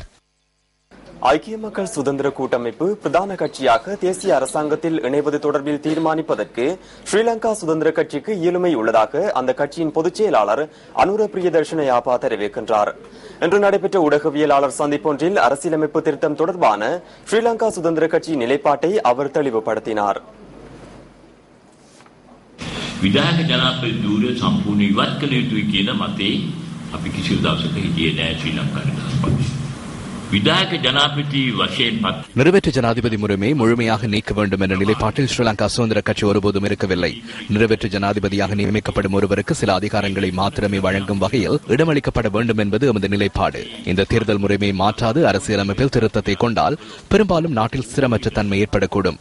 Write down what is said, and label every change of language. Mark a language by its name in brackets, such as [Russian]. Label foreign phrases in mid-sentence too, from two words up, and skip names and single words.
[Tamil] ஐக்கிய மக்கள் சுதந்திர கூட்டமைப்பு பிரதான கட்சியாக தேசிய அரசாங்கத்தில் இணைவது தொடர்பில் தீர்மானிப்பதற்கு ஸ்ரீலங்கா சுதந்திர கட்சிக்கு இயலுமை உள்ளதாக அந்த கட்சியின் பொதுச் செயலாளர் அனுர பிரியதர்ஷன யாப்பா தெரிவிக்கின்றார். இன்று நடைபெற்ற ஊடகவியலாளர் சந்திப்பொன்றில் அரசியலமைப்பு திருத்தம் தொடர்பான ஸ்ரீலங்கா சுதந்திர கட்சியின் நிலைப்பாட்டை அவர் தெளிவுபடுத்தினார். [Sinhala] විධායක ජනාධිපති ධූරය සම්පූර්ණ ඉවත් කළ යුතුයි කියන මතේ අපි කිසිදු දවසක හිටියේ නැහැ ශ්‍රී ලංකා නිදහස් පක්ෂය. විධායක ජනාධිපති වශයෙන් [Tamil] நிறைவேற்று ஜனாதிபதி முறைமை முழுமையாக நீக்க வேண்டும் என்ற நிலைப்பாட்டில் ஸ்ரீலங்கா சுதந்திர கட்சி ஒருபோதும் இருக்கவில்லை. நிறைவேற்று ஜனாதிபதியாக நியமிக்கப்படும் ஒருவருக்கு சில அதிகாரங்களை மாத்திரமே வழங்கும் வகையில் இடமளிக்கப்பட வேண்டும் என்பது எமது நிலைப்பாடு. இந்த தேர்தல் முறைமை மாற்றாது அரசியலமைப்பில் திருத்தத்தை கொண்டால் பெரும்பாலும் நாட்டில் ஸ்திரமற்ற தன்மை ஏற்படக்கூடும்.